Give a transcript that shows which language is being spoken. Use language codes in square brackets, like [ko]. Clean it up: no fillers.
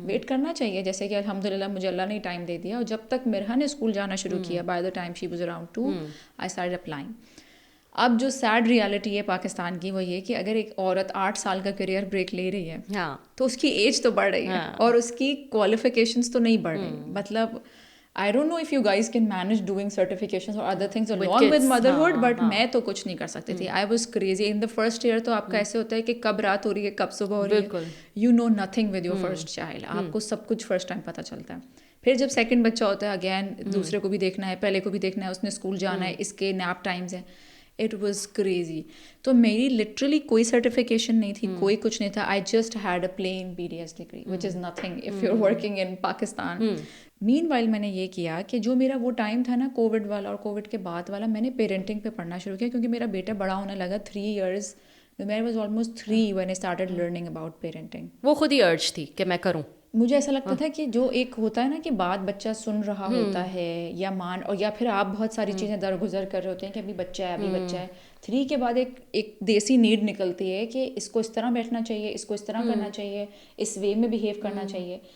[ur] Wait کرنا چاہیے, جیسے کہ الحمدللہ مجھے اللہ نے ٹائم دے دیا. اور جب تک مرحا نے اسکول جانا شروع کیا, by the time she was around 2, I started applying. اب جو سیڈ ریالٹی ہے پاکستان کی وہ یہ کہ اگر ایک عورت 8 سال کا کیریئر بریک لے رہی ہے تو اس کی ایج تو بڑھ رہی ہے اور اس کی کوالیفیکیشنس تو نہیں بڑھ رہی. [en] مطلب I don't know if you guys can manage doing certifications or other things along with motherhood, but میں تو کچھ نہیں کر سکتی تھی. I was crazy in the first year. [ur] تو آپ کا ایسے ہوتا ہے کہ کب رات ہو رہی ہے کب صبح ہو رہی ہے, you know nothing with your first child. آپ کو سب کچھ فرسٹ ٹائم پتہ چلتا ہے. پھر جب سیکنڈ بچہ ہوتا ہے, اگین دوسرے کو بھی دیکھنا ہے, پہلے کو بھی دیکھنا ہے, اس نے اسکول جانا ہے, اس کے نیپ ٹائمز ہیں. It was crazy. تو میری لٹرلی کوئی سرٹیفکیشن نہیں تھی, کوئی کچھ نہیں تھا. [en] I just had a plain BDS degree which is nothing if you are working in Pakistan. [ur] Main while میں نے یہ کیا کہ جو میرا وہ ٹائم تھا نا کووڈ والا اور کووڈ کے بعد والا, میں نے پیرنٹنگ پہ پڑھنا شروع کیا, کیونکہ میرا بیٹا بڑا ہونے لگا. [en] 3 years, I was almost 3 when I started learning about parenting. [ur] وہ خود ہی ارج تھی کہ میں کروں. مجھے ایسا لگتا تھا کہ جو ایک ہوتا ہے نا کہ بات بچہ سن رہا ہوتا ہے یا اور یا پھر آپ بہت ساری چیزیں درگزر کر رہے ہوتے ہیں کہ ابھی بچہ ہے. 3 کے بعد ایک دیسی نیڈ نکلتی ہے کہ اس کو اس طرح بیٹھنا چاہیے, اس کو اس طرح کرنا چاہیے, اس وے میں بہیو کرنا چاہیے.